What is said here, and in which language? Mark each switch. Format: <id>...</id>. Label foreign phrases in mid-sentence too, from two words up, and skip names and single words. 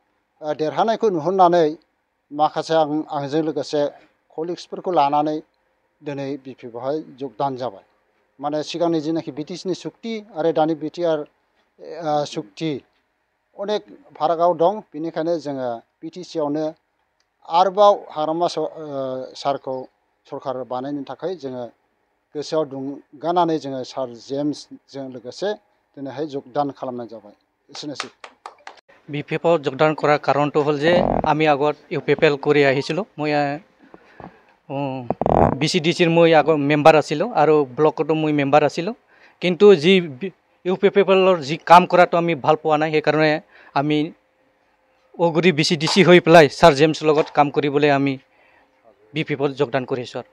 <brx>देरहानायखौ नुहुरनानै माखासे आंजों लोगोसे कलिग्सफोरखौ लानानै दिनै बिपिएफआवहाय जगदान जाबाय माने सिगांनि जेनाखि बिटिसिनि सुक्ति आरो दानि बिटिआर सुक्ति अनेक फारागाव दं बेनिखायनो जोङो बिटिसिआवनो आरोबाव हाग्रामा सारखौ सरकार बानायनो थाखाय जोङो गोसोआव दुंगानानै जोङो सार जेम्सजों लोगोसे दिनैहाय जगदान खालामनाय जाबाय एसेनोसै</brx> <as>বিপিএফত যোগদান কৰাৰ কাৰণটো হ'ল যে আমি আগত ইউপিএফএল কৰি আহিছিলোঁ মই BCDCৰ মই আগৰ মেম্বাৰ আছিলোঁ আৰু ব্লকতো মই মেম্বাৰ আছিলোঁ কিন্তু যি ইউপিএফএলৰ যি কাম কৰাটো আমি ভাল পোৱা নাই সেইকাৰণে আমি অগুৰি BCDC হৈ পেলাই ছাৰ জেমছৰ লগত কাম কৰিবলৈ আমি বিপিএফত যোগদান কৰিছোঁ আৰু</as>